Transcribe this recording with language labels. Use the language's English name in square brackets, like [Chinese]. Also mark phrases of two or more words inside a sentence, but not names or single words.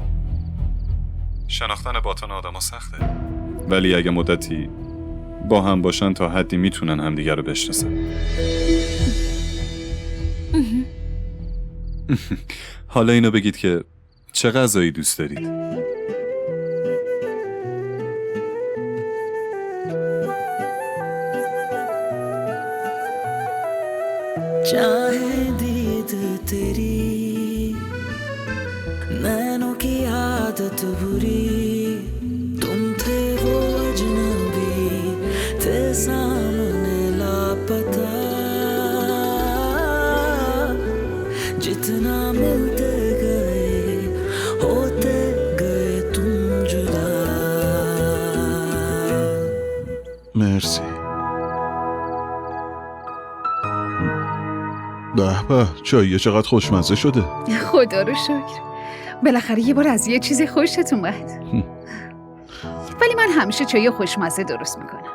[Persian] شناختن باطن آدم سخته، ولی اگه مدتی با هم باشن تا حدی میتونن همدیگر رو بشناسن. حالا اینو بگید که چه غذایی دوست دارید؟ [Hindi] चाहे दीद तेरी नैनों की आदत बुरी तुम थे वो अजनबी थे सामने लापता जितना मिलते गए होते गए तुम जुदा [Persian] مرسی. به به، چاییه چقدر خوشمزه شده. خدا رو شکر. بالاخره یه بار از یه چیزی خوشت اومد. ولی من همیشه چای خوشمزه درست میکنم.